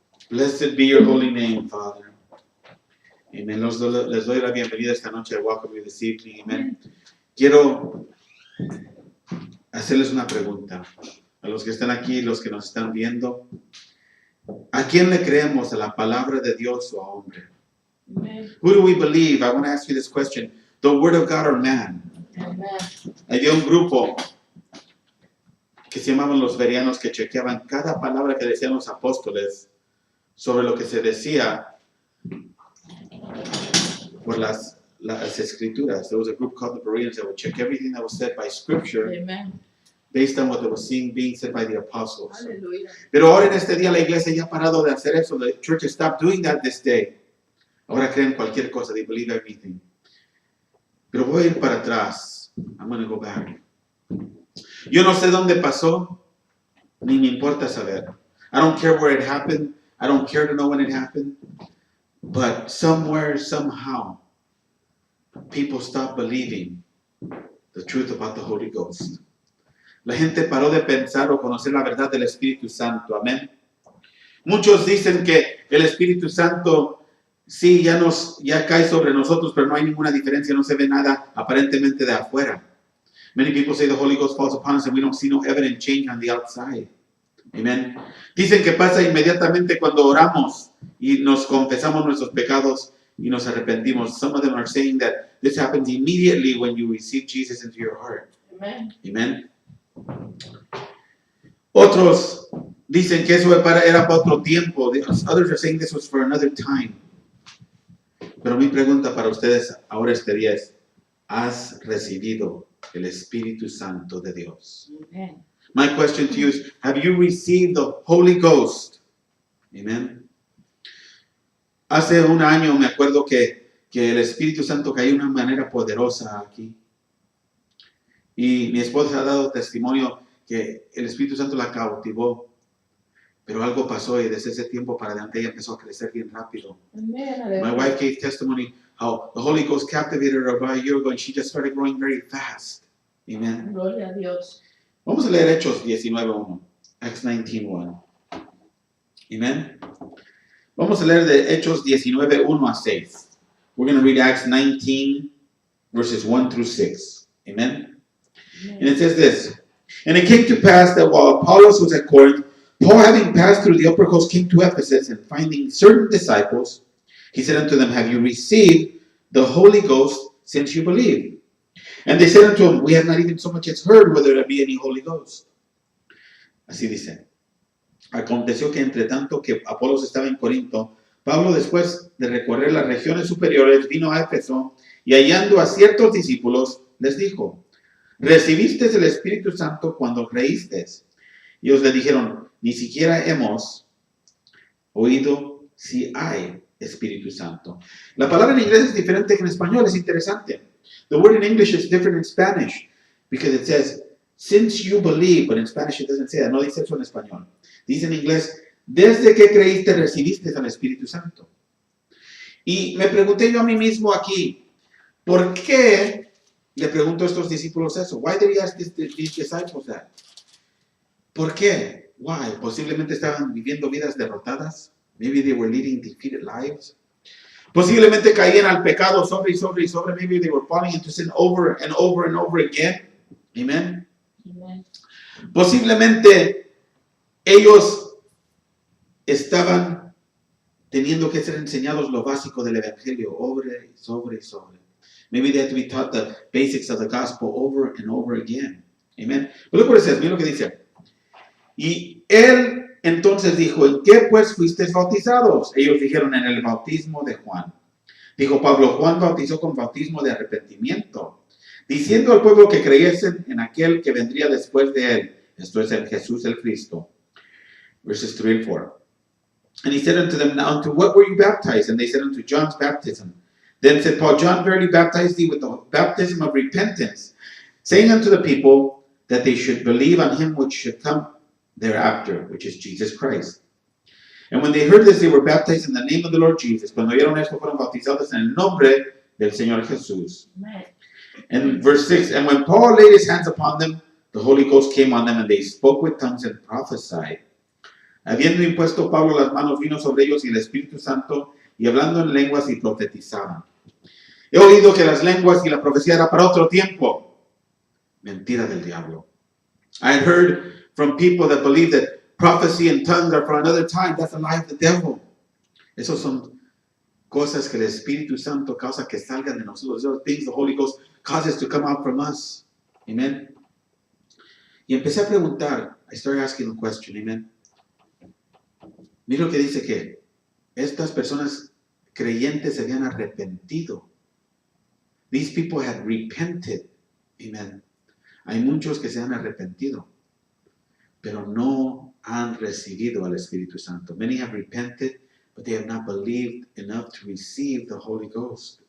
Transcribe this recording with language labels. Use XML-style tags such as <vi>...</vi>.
<en>Blessed be your holy name, Father.</en> <es>Amen. Les doy la bienvenida esta noche.</es> <en>I welcome you this evening.</en> <es>Amen. Quiero hacerles una pregunta. A los que están aquí, los que nos están viendo. ¿A quién le creemos? ¿A la palabra de Dios o a hombre? Amen.</es> <en>Who do we believe? I want to ask you this question. The word of God or man? Amen.</en> <es>Había un grupo que se llamaban los verianos que chequeaban cada palabra que decían los apóstoles sobre lo que se decía por las escrituras.</es> <en>There was a group called the Bereans that would check everything that was said by scripture Amen. based on what they were seeing being said by the apostles.</en> <es>Aleluya. Pero ahora en este día la iglesia ya ha parado de hacer eso.</es> <en>The church has stopped doing that this day.</en> <es>Ahora creen cualquier cosa.</es> <en>They believe everything.</en> <es>Pero voy a ir para atrás.</es> <en>I'm going to go back.</en> <es>Yo no sé dónde pasó, ni me importa saber.</es> <en>I don't care where it happened. I don't care to know when it happened. But somewhere, somehow, people stopped believing the truth about the Holy Ghost.</en> <es>La gente paró de pensar o conocer la verdad del Espíritu Santo. Amén. Muchos dicen que el Espíritu Santo sí ya cae sobre nosotros, pero no hay ninguna diferencia, no se ve nada aparentemente de afuera.</es> <en>Many people say the Holy Ghost falls upon us and we don't see no evident change on the outside. Amen.</en> <es>Dicen que pasa inmediatamente cuando oramos y nos confesamos nuestros pecados y nos arrepentimos.</es> <en>Some of them are saying that this happens immediately when you receive Jesus into your heart. Amen. Amen.</en> <es>Otros dicen que eso era para otro tiempo.</es> <en>Others are saying this was for another time.</en> <es>Pero mi pregunta para ustedes ahora este día es, ¿has recibido el Espíritu Santo de Dios? Amen.</es> <en>My question to you is, have you received the Holy Ghost? Amen.</en> <es>Hace un año me acuerdo que el Espíritu Santo cayó de una manera poderosa aquí. Y mi esposa ha dado testimonio que el Espíritu Santo la cautivó. Pero algo pasó y desde ese tiempo para adelante ella empezó a crecer bien rápido. Amen.</es> <en>My wife gave testimony how the Holy Ghost captivated her about a year ago and she just started growing very fast. Amen.</en> <es>Gloria a Dios. Vamos a leer Hechos 19:1. Acts 19:1. Amen. Vamos a leer de Hechos 19:1 a 6.</es> <en>We're going to read Acts 19 verses 1 through 6. Amen. And it says this. And it came to pass that while Apollos was at Corinth, Paul, having passed through the upper coast, came to Ephesus, and finding certain disciples, he said unto them, Have you received the Holy Ghost since you believe? And they said unto him, We have not even so much as heard whether there be any Holy Ghost.</en> <es>Así dice. Aconteció que entre tanto que Apolos estaba en Corinto, Pablo, después de recorrer las regiones superiores, vino a Éfeso, y hallando a ciertos discípulos, les dijo, ¿recibiste el Espíritu Santo cuando creíste? Y ellos le dijeron, ni siquiera hemos oído si hay Espíritu Santo. La palabra en inglés es diferente que en español, es interesante.</es> <en>The word in English is different in Spanish because it says, since you believe, but in Spanish it doesn't say that.</en> <es>No dice eso en español. Dice en inglés, desde que creíste recibiste al Espíritu Santo. Y me pregunté yo a mí mismo aquí, ¿por qué le pregunto a estos discípulos eso?</es> <en>Why did he ask these disciples that?</en> <es>¿Por qué? Why? Posiblemente estaban viviendo vidas derrotadas.</es> <en>Maybe they were leading defeated lives.</en> <es>Posiblemente caían al pecado sobre y sobre y sobre.</es> <en>Maybe they were falling into sin over and over and over again. Amen. Amen.</en> <es>Posiblemente ellos estaban teniendo que ser enseñados lo básico del evangelio sobre y sobre y sobre.</es> <en>Maybe they had to be taught the basics of the gospel over and over again.</en> <es>Amén. Pero</es> <en>look what it says,</en> <es>mira lo que dice. Y él entonces dijo, ¿en qué pues fuisteis bautizados? Ellos dijeron, en el bautismo de Juan. Dijo Pablo, Juan bautizó con bautismo de arrepentimiento, diciendo al pueblo que creyesen en aquel que vendría después de él. Esto es en Jesús el Cristo.</es> <en>Verses 3 and 4. And he said unto them, now unto what were you baptized? And they said, unto John's baptism. Then said Paul, John verily baptized thee with the baptism of repentance, saying unto the people that they should believe on him which should come thereafter, which is Jesus Christ. And when they heard this, they were baptized in the name of the Lord Jesus.</en> <es>Cuando oyeron esto, fueron bautizados en el nombre del Señor Jesús. Amen.</es> <en>And verse 6, and when Paul laid his hands upon them, the Holy Ghost came on them, and they spoke with tongues and prophesied.</en> <es>Habiendo impuesto Pablo las manos, vino sobre ellos y el Espíritu Santo, y hablando en lenguas y profetizaban. He oído que las lenguas y la profecía era para otro tiempo. Mentira del diablo.</es> <en>I had heard from people that believe that prophecy and tongues are for another time. That's a lie of the devil.</en> <es>Esos son cosas que el Espíritu Santo causa que salgan de nosotros.</es> <en>Those are things the Holy Ghost causes to come out from us. Amen.</en> <es>Y empecé a preguntar.</es> <en>I started asking a question. Amen.</en> <es>Mira lo que dice que estas personas creyentes se habían arrepentido.</es> <en>These people had repented. Amen.</en> <es>Hay muchos que se han arrepentido, pero no han recibido al Espíritu Santo.</es> <en>Many have repented, but they have not believed enough to receive the Holy Ghost.</en>